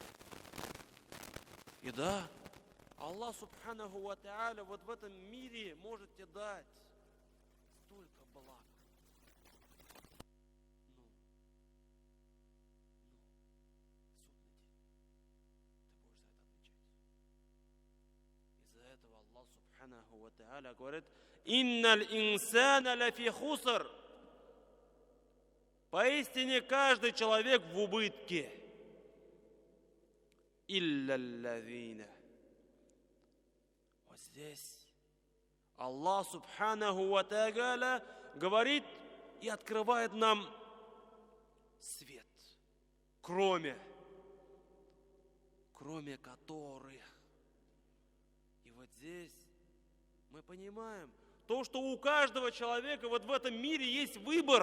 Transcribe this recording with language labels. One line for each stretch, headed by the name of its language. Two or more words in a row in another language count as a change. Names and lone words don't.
Russian: И да,
Arabic: الله سبحانه وتعالى
Russian: вот в этом мире может тебе дать столько благ. Но суд на день, ты будешь за это отвечать. Из-за этого
Arabic: الله سبحانه وتعالى
Russian: говорит:
Arabic: «إن الإنسان لفي خسر».
Russian: Поистине каждый человек в убытке.
Arabic: إلا الذين.
Russian: Вот здесь
Arabic: الله سبحانه وتعالى
Russian: говорит и открывает нам свет, кроме которых. И вот здесь мы понимаем то, что у каждого человека вот в этом мире есть выбор.